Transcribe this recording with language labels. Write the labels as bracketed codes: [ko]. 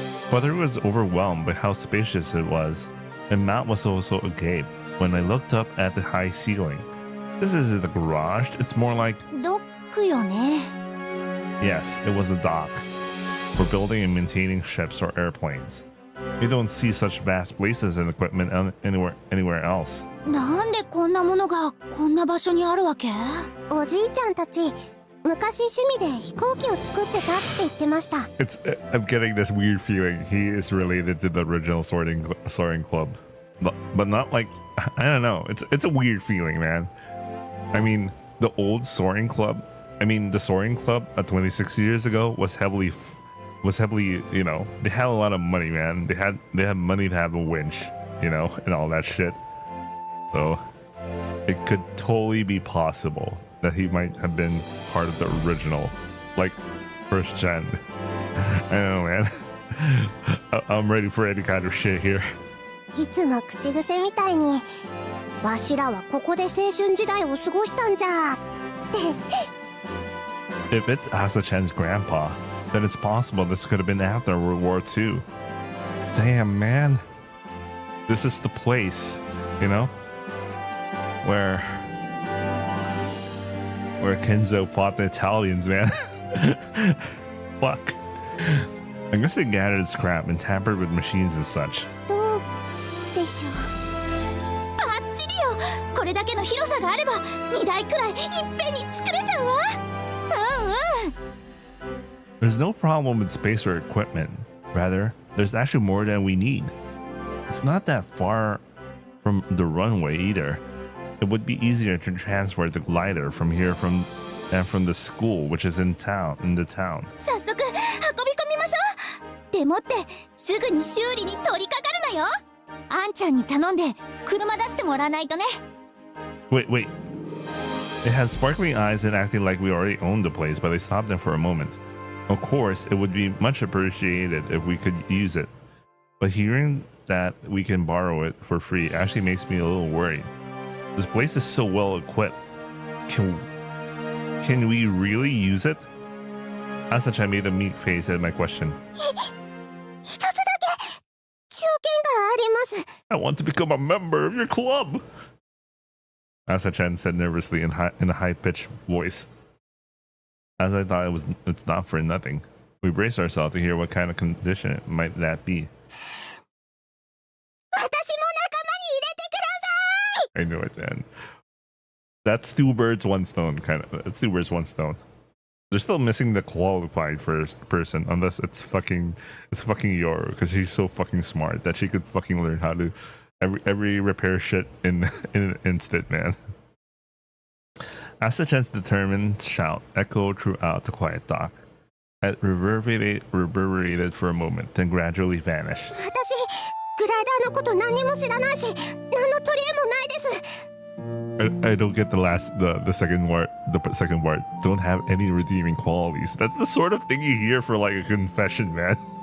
[en] Kotori was overwhelmed by how spacious it was, and Matt was also agape when I looked up at the high ceiling. This isn't a garage, it's more like... [ja] ドックよね。 [en] Yes, it was a dock. For building and maintaining ships or airplanes. You don't see such vast places and equipment anywhere else. [ja] なんでこんなものがこんな場所にあるわけ？おじいちゃんたち昔趣味で飛行機を作ってたって言ってました。 [en] I'm getting this weird feeling he is related to the original soaring club, but not like, I don't know. It's a weird feeling, man. I mean, the old soaring club. I mean, the soaring club 26 years ago was heavily, you know, they had a lot of money, man. They had money to have a winch, you know, and all that shit. So it could totally be possible that he might have been part of the original, like, first gen. I don't know, man. I'm ready for any kind of shit here. [ja] いつも口癖みたいに、わしらはここで青春時代を過ごしたんじゃって。 [en] If it's Asa-chan's grandpa, then it's possible this could have been after World War II. Damn, man. This is the place, you know, where Kenzo fought the Italians, man. Fuck. I guess they gathered scrap and tampered with machines and such. [ja] どうでしょう。バッチリよ。これだけの広さがあれば2台くらいいっぺんに作れちゃうわ。うんうん。 [en] There's no problem with space or equipment. Rather, there's actually more than we need. It's not that far from the runway either. It would be easier to transfer the glider from here from the school, which is in the town. [ja] 早速運び込みましょう。でもってすぐに修理に取り掛かるのよ。あんちゃんに頼んで車出してもらわないとね。 [en] Wait. They had sparkling eyes and acted like we already owned the place, but they stopped them for a moment. Of course, it would be much appreciated if we could use it. But hearing that we can borrow it for free actually makes me a little worried. This place is so well equipped. Can we really use it? Asa-chan made a meek face at my question. [ja] 一つだけ条件があります。 [en] I want to become a member of your club. Asa-chan said nervously in a high-pitched voice. As I thought it's not for nothing. We braced ourselves to hear what kind of condition might that be. [ja] 私も仲間に入れてください。 [en] I knew it, man. That's two birds, one stone, kind of. It's two birds, one stone. They're still missing the qualified first person, unless it's fucking Yoru, because she's so fucking smart that she could fucking learn how to every repair shit in an instant, man. Asa-chan's determined shout echoed throughout the quiet dock. It reverberated for a moment, then gradually vanished. [ja] 私グライダーのこと何も知らないし、何の取り柄もないです。 [en] I don't get the second part. The second part don't have any redeeming qualities. That's the sort of thing you hear for like a confession, man.